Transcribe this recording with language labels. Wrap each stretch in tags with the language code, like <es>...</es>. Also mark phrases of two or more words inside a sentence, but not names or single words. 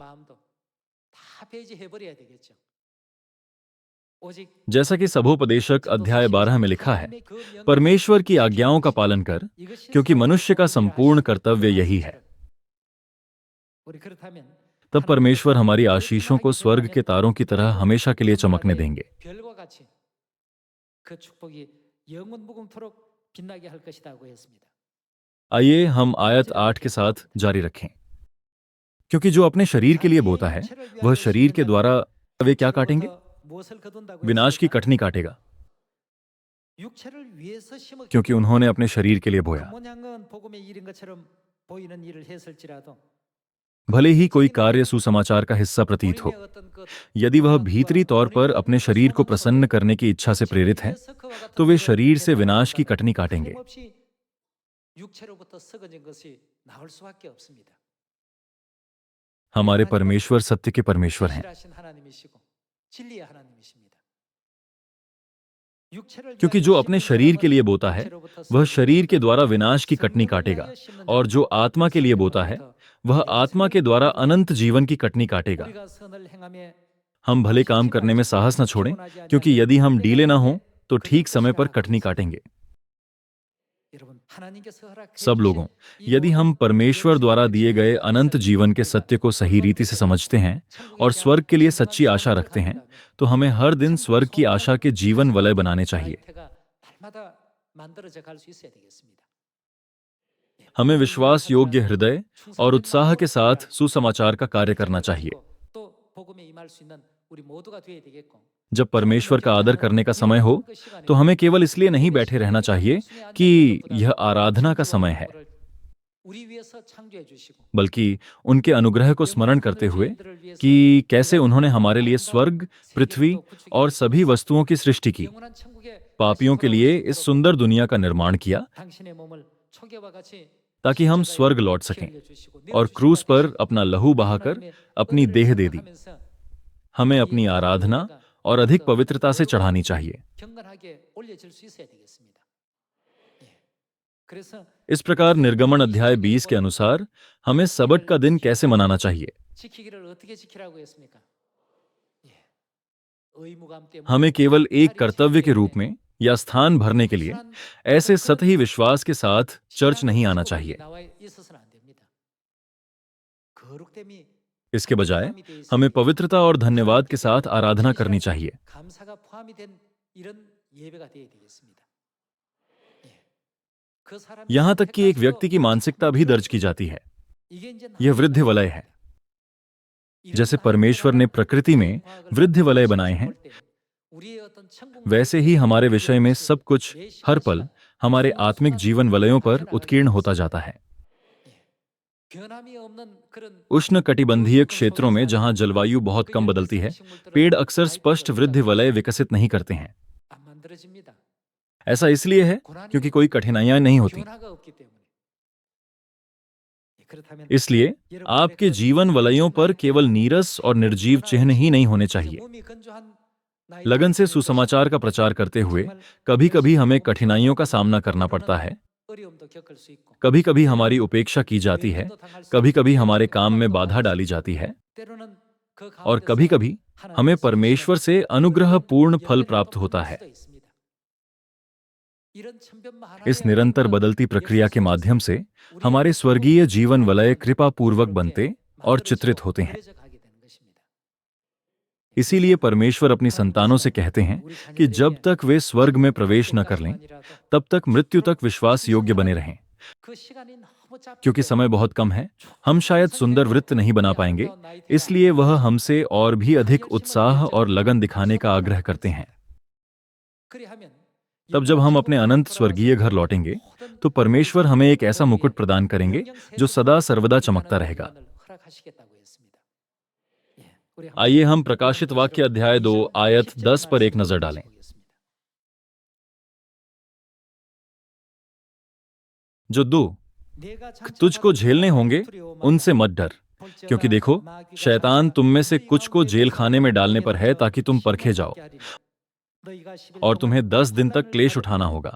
<hi>जैसा कि सबोपदेशक अध्याय 12 में लिखा है, परमेश्वर की आज्ञाओं का पालन कर, क्योंकि मनुष्य का संपूर्ण कर्तव्य यही है। तब परमेश्वर हमारी आशीषों को स्वर्ग के तारों की तरह हमेशा के लिए चमकने देंगे।</hi> <ko>빛나게 할 것이라고 했습니다.</ko> <hi>आइए हम आयत 8 के साथ जारी रखें। क्योंकि जो अपने शरीर के लिए बोता है वह शरीर के द्वारा वे क्या काटेंगे?</hi> <ko>무엇을 거둔다고</ko> <hi>विनाश की</hi> <ko>했습니까?</ko> <hi>कटनी काटेगा,</hi> <ko>육체를 위해서 심었기</ko> <hi>क्योंकि उन्होंने अपने शरीर के लिए</hi> <ko>그</ko> <hi>बोया।</hi> <ko>모양은 복음의 일인 것처럼 보이는 일을 했을지라도</ko> <hi>भले ही कोई कार्य सुसमाचार का हिस्सा प्रतीत हो,</hi> <ko>우리의 어떤 것</ko> <hi>यदि वह भीतरी तौर पर अपने शरीर को प्रसन्न करने की इच्छा से प्रेरित है, तो वे शरीर से विनाश की कटनी काटेंगे।</hi> <ko>없이 육체로부터 썩어진 것이 나올 수밖에 없습니다.</ko> <hi>हमारे परमेश्वर सत्य के परमेश्वर हैं,</hi> <ko>실하신 하나님이시고 진리의 하나님이십니다.</ko> <hi>क्योंकि जो अपने शरीर के लिए बोता है वह शरीर के द्वारा विनाश की कटनी काटेगा, और जो आत्मा के लिए बोता है वह आत्मा के द्वारा अनंत जीवन की कटनी काटेगा।</hi> <ko>우리가 선을 행하며</ko> <hi>हम भले काम करने में साहस न छोड़ें, क्योंकि यदि हम ढीले न हों तो ठीक समय पर कटनी काटेंगे।</hi> <ko>여러분 하나님께서 허락해</ko> <hi>सब लोगों, यदि हम परमेश्वर द्वारा दिए गए अनंत जीवन के सत्य को सही रीति से समझते हैं और स्वर्ग के लिए सच्ची आशा रखते हैं, तो हमें हर दिन स्वर्ग की आशा के जीवन वलय बनाने चाहिए।</hi> <ko>날마다 만들어져 갈 수 있어야 되겠습니다.</ko> <hi>हमें विश्वास योग्य हृदय और उत्साह के साथ सुसमाचार का कार्य करना चाहिए।</hi> <ko>또 복음에 임할 수 있는 우리 모두가 되어야 되겠고</ko> <hi>जब परमेश्वर का आदर करने का समय हो तो हमें केवल इसलिए नहीं बैठे रहना चाहिए कि यह आराधना का समय है,</hi> <ko>우리 위해서 창조해 주시고</ko> <hi>बल्कि उनके अनुग्रह को स्मरण करते हुए कि कैसे उन्होंने हमारे लिए स्वर्ग, पृथ्वी और सभी वस्तुओं की सृष्टि की,</hi> <ko>영원한 천국에</ko> <hi>पापियों के लिए इस सुंदर दुनिया का निर्माण किया,</hi> <ko>당신의 몸을 초계와 같이</ko> <hi>ताकि हम स्वर्ग लौट सकें और क्रूस पर अपना लहू बहाकर अपनी देह दे दी। हमें अपनी आराधना और अधिक पवित्रता से चढ़ानी चाहिए।</hi> <ko>경건하게 올려질 수 있어야 되겠습니다. 그래서</ko> <hi>इस प्रकार निर्गमन अध्याय 20 के अनुसार हमें सबत का दिन कैसे मनाना चाहिए?</hi> <ko>지키기를 어떻게 지키라고 했습니까? 의무감 때문에</ko> <hi>हमें केवल एक कर्तव्य के रूप में या स्थान भरने के लिए ऐसे सतही विश्वास के साथ चर्च नहीं आना चाहिए।</hi> <ko>나와 있어서는 안 됩니다. 거룩됨이</ko> <hi>इसके बजाय हमें पवित्रता और धन्यवाद के साथ आराधना करनी चाहिए।</hi> <ko>감사가 포함이 된 이런 예배가 되어야 되겠습니다. 그 사람이</ko> <hi>यहां तक कि एक व्यक्ति की मानसिकता भी दर्ज की जाती है।</hi> <ko>이게 이제</ko> <hi>यह वृद्धि वलय है। जैसे परमेश्वर ने प्रकृति में वृद्धि वलय बनाए हैं,</hi> <ko>우리의 어떤 천국</ko> <hi>वैसे ही हमारे विषय में सब कुछ हर पल हमारे आत्मिक जीवन वलयों पर उत्कीर्ण होता जाता है।</hi> <ko>변함이 없는 그런</ko> <hi>उष्ण कटिबंधीय क्षेत्रों में जहां जलवायु बहुत कम बदलती है, पेड़ अक्सर स्पष्ट वृद्धि वलय विकसित नहीं करते हैं।</hi> <ko>안 만들어집니다.</ko> <hi>ऐसा इसलिए है क्योंकि कोई कठिनाइयां नहीं होती।</hi> <ko>변화가 없기 때문에. 그렇다면</ko> <hi>इसलिए आपके जीवन वलयों पर केवल नीरस और निर्जीव चिन्ह ही नहीं होने चाहिए।</hi> <ko>몸이 건조한 나이</ko> <hi>लगन से सुसमाचार का प्रचार करते हुए कभी कभी हमें कठिनाइयों का सामना करना पड़ता है,</hi> <ko>어려움도 겪을 수 있고</ko> <hi>कभी कभी हमारी उपेक्षा की जाती है, कभी कभी हमारे काम में बाधा डाली जाती है,</hi> <ko>때로는 그</ko> <hi>और</hi> <ko>가운데서</ko> <hi>कभी कभी हमें परमेश्वर से अनुग्रह पूर्ण फल प्राप्त होता है।</hi> <ko>이런 천변마하나의</ko> <hi>इस निरंतर बदलती प्रक्रिया के माध्यम से हमारे स्वर्गीय जीवन वलय कृपापूर्वक बनते और चित्रित होते हैं।</hi> <ko>그려져 가게 되는 것입니다.</ko> <hi>इसीलिए परमेश्वर अपनी संतानों से कहते हैं कि जब तक वे स्वर्ग में प्रवेश न कर लें, तब तक मृत्यु तक विश्वास योग्य बने रहें।</hi> <ko>그 시간이 너무 짧기</ko> <hi>क्योंकि समय बहुत कम है, हम शायद सुंदर वृत्त नहीं बना पाएंगे, इसलिए वह हमसे और भी अधिक उत्साह और लगन दिखाने का आग्रह करते हैं।</hi> <ko>그리하면</ko> <hi>तब जब हम अपने अनंत स्वर्गीय घर लौटेंगे तो परमेश्वर हमें एक ऐसा मुकुट प्रदान करेंगे जो सदा सर्वदा चमकता रहेगा।</hi> <ko>허락하시겠다고 했습니다. 예, 우리 한번</ko> <hi>आइए हम प्रकाशित वाक्य अध्याय 2 आयत 10 पर एक नजर डालें। जो दो तुझको झेलने होंगे उनसे मत डर, क्योंकि देखो शैतान तुम में से कुछ को जेल खाने में डालने पर है ताकि तुम परखे जाओ, और तुम्हें 10 दिन तक क्लेश उठाना होगा।</hi>